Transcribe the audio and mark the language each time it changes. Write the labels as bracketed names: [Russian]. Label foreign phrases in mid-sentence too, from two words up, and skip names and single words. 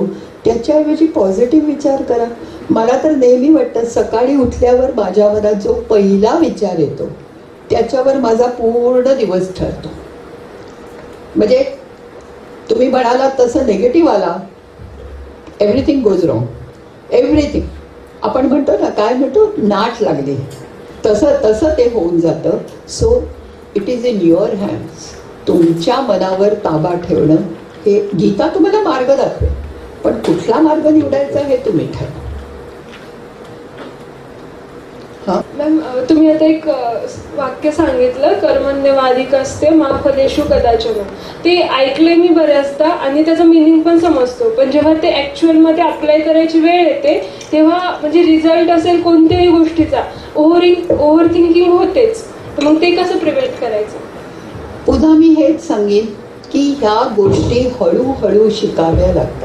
[Marathi] त्याच्याऐवजी पॉझिटिव्ह विचार करा. मला तर नेहमी वाटतं सकाळी उठल्यावर माझ्या मनात जो पहिला विचार येतो त्याच्यावर माझा पूर्ण दिवस ठरतो. म्हणजे तुम्ही म्हणालात तसं निगेटिव्ह आला, [English] everything goes wrong. [Marathi] एव्हरीथिंग आपण म्हणतो ना, काय म्हणतो, नाट लागली, तसं ते होऊन जातं. [English] so it is in your hands. [Marathi] तुमच्या मनावर ताबा ठेवणं हे गीता तुम्हाला मार्ग दाखवेल, पण कुठला मार्ग निवडायचा हे तुम्ही ठरवा. मॅम, तुम्ही आता एक वाक्य सांगितलं, [Sanskrit] कर्मण्यवाधिकस्ते मा फलेषु कदाचन. [Marathi] ते ऐकलंय मी बऱ्याचदा आणि त्याचा मिनिंग पण समजतो, पण जेव्हा ते ॲक्च्युअलमध्ये अप्लाय करायची वेळ येते तेव्हा म्हणजे रिझल्ट असेल कोणत्याही गोष्टीचा [English] over thinking [Marathi] होतेच. तर मग ते कसं प्रिव्हेंट करायचं? पुन्हा मी हेच सांगेन की ह्या गोष्टी हळूहळू शिकाव्या लागतात.